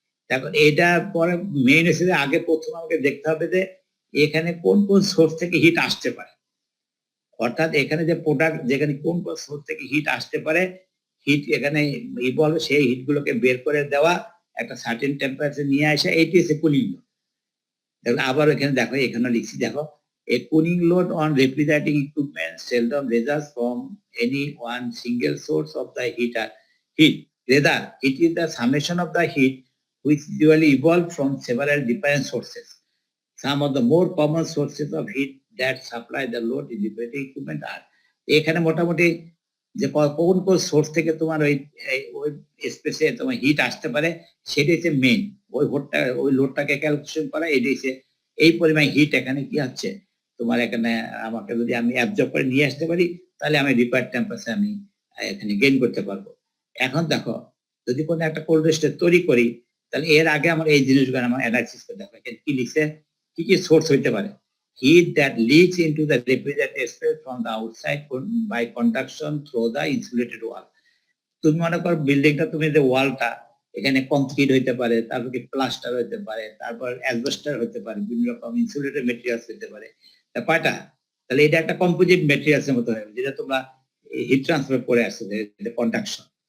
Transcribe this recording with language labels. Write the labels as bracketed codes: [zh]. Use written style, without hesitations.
[bn] এখন এটা পরে মেইন হিসেবে আগে প্রথম আমাকে দেখতে হবে যে এখানে কোন কোন সোর্স থেকে হিট আসতে পারে, অর্থাৎ এখানে যে প্রোডাক্ট যেখানে কোন কোন সোর্স থেকে হিট আসতে পারে, হিট এখানে বলবে সেই হিট গুলোকে বের করে দেওয়া, একটা সার্টেন টেম্পারেচার নিয়ে আসা, এইটি হচ্ছে কুলিং লোড। আবার এখানে দেখো, এখানে লিখছি দেখো, [en] a cooling load on refrigerating equipment seldom results from any one single source of the heat. Rather, it is the summation of the heat which usually evolved from several different sources. Some of the more common sources of heat that supply the load in refrigerating equipment are. [bn] এখানে মোটামুটি যে কোন কোন source থেকে তোমার ওই স্পেসে তোমার হিট আসতে পারে, সেটা হচ্ছে মেইন। ওই লোডটাকে ক্যালকুলেশন করা, এটি হচ্ছে এই পরিমাণ হিট এখানে কি হচ্ছে তোমার এখানে আমাকে যদি আমি অ্যাবজর্ব করে নিয়ে আসতে পারি, তাহলে আমি রিকোয়ার্ড টেম্পারেচার আমি এখানে গেইন করতে পারবো। এখন দেখো, যদি কোনো একটা কোল্ড স্টোরেজ তৈরি করি, তাহলে এর আগে আমার এই জিনিসগুলো আমার অ্যানালাইসিস করে দেখো এখানে কি লিখছে, কি কি সোর্স হইতে পারে। [en] Heat that leaks into the refrigerator space from the outside by conduction through the insulated wall. [bn] তুমি মনে করো বিল্ডিংটা, তুমি যে ওয়ালটা এখানে কংক্রিট হইতে পারে, তারপর কি প্লাস্টার হইতে পারে, তারপর অ্যাসবেস্টার হইতে পারে, বিভিন্ন রকম ইনসুলেটেড মেটেরিয়ালস হইতে পারে, কয়টা, তাহলে এটা একটা কম্পোজিট মেটেরিয়ালস এর মতো হবে, যেটা তোমরা হিট ট্রান্সফার করে আসছে, কন্ডাকশন।